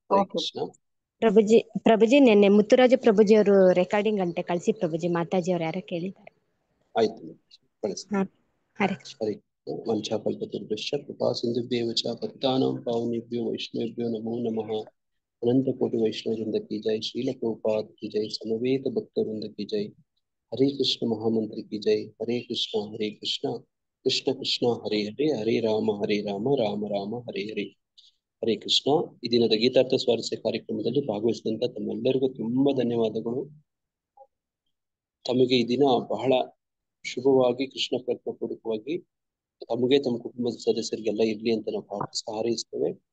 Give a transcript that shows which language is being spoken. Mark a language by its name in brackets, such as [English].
[Kannada] ಹರೇ ಕೃಷ್ಣ. ಪ್ರಭುಜಿ ನಿನ್ನೆ ಮುತ್ತುರಾಜ ಪ್ರಭುಜಿ ಅವರು ರೆಕಾರ್ಡಿಂಗ್ ಗಂಟೆ ಕಳಿಸಿ ಪ್ರಭುಜಿ, ಮಾತಾಜಿ ಅವ್ರು ಯಾರ ಕೇಳಿದ್ದಾರೆ. ಆಯ್ತು, ಕಳಿಸ್ತೀನಿ. ಹರೇ [Sanskrit] ಹರೇ ವಂಚಾಕಲ್ಪತರುಭ್ಯಶ್ಚ ಕೃಪಾ ಸಿಂಧುಭ್ಯೇವ ಚ ಪತಿತಾನಾಂ ಪಾವನೇಭ್ಯೋ ವೈಷ್ಣವೇಭ್ಯೋ ನಮೋ ನಮಃ. [Hindi] अनंत कोटि वैष्णव वृंद की जय, श्रील प्रभुपाद की जय, समवेत भक्त वृंद की जय, हरे कृष्ण महामंत्र की जय, हरे कृष्ण कृष्ण कृष्ण हरे हरे, हरे राम राम राम हरे हरे. [Kannada] ಹರೇ ಕೃಷ್ಣ. ಈ ದಿನದ ಗೀತಾರ್ಥ ಸ್ವಾರಸ್ಯ ಕಾರ್ಯಕ್ರಮದಲ್ಲಿ ಭಾಗವಹಿಸಿದಂತ ತಮ್ಮೆಲ್ಲರಿಗೂ ತುಂಬಾ ಧನ್ಯವಾದಗಳು. ತಮಗೆ ಈ ದಿನ ಬಹಳ ಶುಭವಾಗಿ ಕೃಷ್ಣ ಪ್ರಜ್ಞಾಪೂರ್ವಕವಾಗಿ ತಮಗೆ ತಮ್ಮ ಕುಟುಂಬದ ಸದಸ್ಯರಿಗೆಲ್ಲ ಇರ್ಲಿ ಅಂತ ನಾವು ಪ್ರಾರ್ಥಿಸಿ ಹಾರೈಸ್ತೇವೆ.